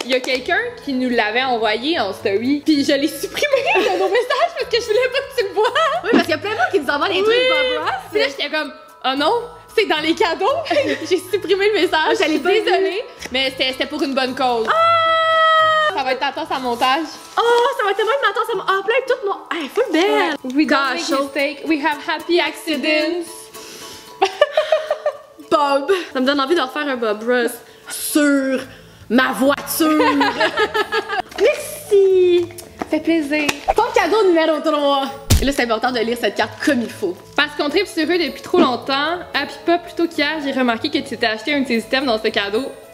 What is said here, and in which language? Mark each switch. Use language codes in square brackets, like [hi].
[fr] Il y a quelqu'un qui nous l'avait envoyé en story, puis je l'ai supprimé de nos messages parce que je voulais pas que tu le vois. Oui, parce qu'il y a plein de monde qui nous envoie des trucs Bob Ross. Puis là, j'étais comme, oh non, c'est dans les cadeaux. J'ai supprimé le message. J'allais pas désolée, mais c'était pour une bonne cause. Ça va être ta tasse à montage. Oh, ça va être tellement une tasse en plein tout mon. Hey, full belle! [en] We don't Gosh, make mistakes, we have happy accidents. Bob! [fr] Ça me donne envie de refaire un Bob Ross sur ma voiture! Merci! Ça fait plaisir. Ton cadeau numéro 3! Et là, c'est important de lire cette carte comme il faut. Parce qu'on tripe sur eux depuis trop longtemps, Happy Pop, plutôt qu'hier, j'ai remarqué que tu t'étais acheté un de tes items dans ce cadeau.